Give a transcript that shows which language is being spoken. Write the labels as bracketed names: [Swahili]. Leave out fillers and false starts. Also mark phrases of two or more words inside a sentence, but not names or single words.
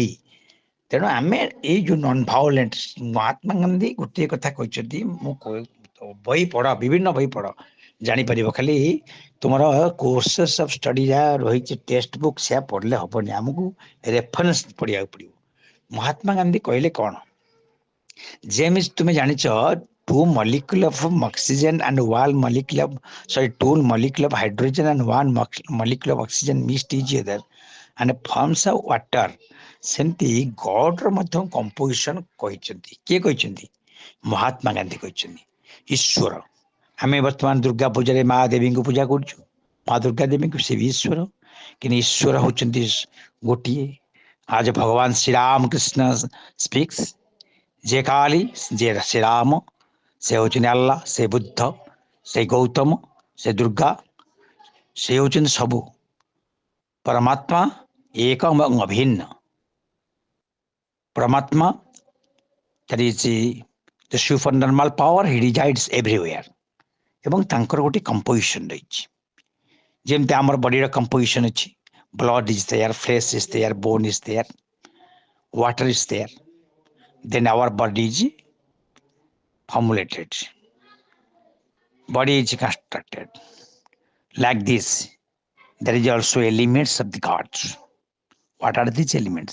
[Odia] ତେଣୁ ଆମେ ଏଇ ଯୋଉ [English] non violent [Odia] ମହାତ୍ମା ଗାନ୍ଧୀ ଗୋଟିଏ କଥା କହିଛନ୍ତି, ମୁଁ ବହି ପଢ ବିଭିନ୍ନ ବହି ପଢ ଜାଣିପାରିବ, ଖାଲି ତୁମର [English] courses of study [Odia] ଯାହା ରହିଛି [English] text book [Odia] ସେୟା ପଢିଲେ ହବନି, ଆମକୁ ରେଫରେନ୍ସ ପଢିବାକୁ ପଡିବ। ମହାତ୍ମା ଗାନ୍ଧୀ କହିଲେ କଣ, ଯେମିତି ତୁମେ ଜାଣିଛ [English] two molecule of oxygen and one molecule of two molecule of hydrogen and one molecule of oxygen mixed each other and forms of water, [Odia] ସେମିତି ଗଡ୍ ର ମଧ୍ୟ କମ୍ପୋଜିସନ କହିଛନ୍ତି। କିଏ କହିଛନ୍ତି? ମହାତ୍ମା ଗାନ୍ଧୀ କହିଛନ୍ତି। ଈଶ୍ୱର, ଆମେ ବର୍ତ୍ତମାନ ଦୁର୍ଗା ପୂଜାରେ ମା ଦେବୀଙ୍କୁ ପୂଜା କରୁଛୁ, ମା ଦୁର୍ଗା ଦେବୀଙ୍କୁ, ସେ ବି ଈଶ୍ୱର, କିନ୍ତୁ ଈଶ୍ୱର ହଉଛନ୍ତି ଗୋଟିଏ। ଆଜ ଭଗବାନ ଶ୍ରୀରାମ କୃଷ୍ଣ ସ୍ପିକ୍ସ, ଯେ କାଳି ଯେ ଶ୍ରୀରାମ, ସେ ହଉଛନ୍ତି ଆଲ୍ଲାହ, ସେ ବୁଦ୍ଧ, ସେ ଗୌତମ, ସେ ଦୁର୍ଗା, ସେ ହଉଛନ୍ତି ସବୁ ପରମାତ୍ମା ଏକ ଏବଂ ଅଭିନ୍ନ ପରମାତ୍ମା। [English] that is the supernatural power, he resides everywhere [Odia] ଏବଂ ତାଙ୍କର ଗୋଟେ କମ୍ପୋଜିସନ ରହିଛି। ଯେମିତି ଆମର ବଡିର କମ୍ପୋଜିସନ ଅଛି, [English] blood is there, flesh is there, bone is there, water is there, then our body is formulated, body is constructed like this. There is also elements of the gods. What are these elements?